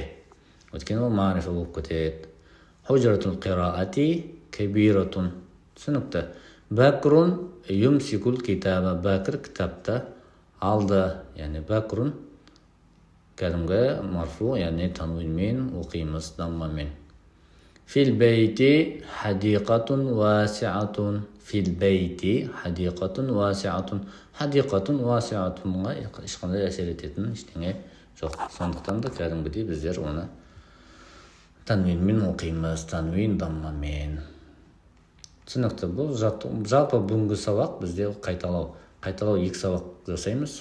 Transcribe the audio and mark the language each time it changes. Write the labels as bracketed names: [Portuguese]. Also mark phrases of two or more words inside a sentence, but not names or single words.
[Kazakh] Өйткені ол мағрифа болып кетеді. [Arabic] حجرة القراءة كبيرة, [Kazakh] түсінікті. [Arabic] بكر يمسك الكتاب, [Kazakh] бәкір кітапты алды, яғни бәкрун кәдімгі марфу, яғни танвинмен оқимыз, даммамен. [Arabic] في البيت حديقة واسعة, في البيت حديقة واسعة, хадиқатун васиатунға [Kazakh] ешқандай әсер ететін ештеңе жоқ. Сондықтан да кәдімгідей біздер оны танвинмен оқимыз, танвин даммамен. Түсінікті. Бұл жалпы бүгінгі сабақ бізде қайталау 2 сабақ жасаймыз.